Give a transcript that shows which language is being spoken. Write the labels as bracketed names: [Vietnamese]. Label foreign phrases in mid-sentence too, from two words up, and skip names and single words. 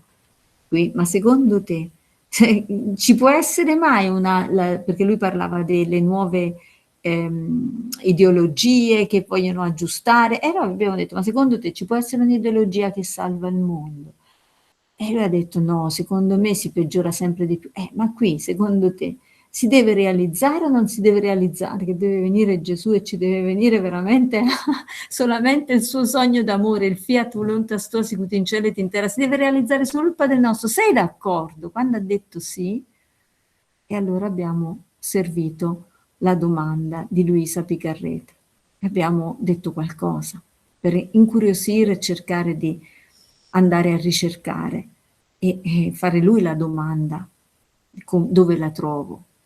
[Italian] Qui, ma secondo te ci può essere mai perché lui parlava delle nuove ideologie che vogliono aggiustare, e noi abbiamo detto, ma secondo te ci può essere un'ideologia che salva il mondo? E lui ha detto, no, secondo me si peggiora sempre di più. Ma qui, secondo te, si deve realizzare o non si deve realizzare? Che deve venire Gesù e ci deve venire veramente solamente il suo sogno d'amore, il [Latin] fiat voluntas tua sicut in cielo et in terra, [Italian] si deve realizzare solo il Padre nostro. Sei d'accordo? Quando ha detto sì, e allora abbiamo servito la domanda di Luisa Picarreta. Abbiamo detto qualcosa per incuriosire e cercare di andare a ricercare e fare lui la domanda, dove la trovo.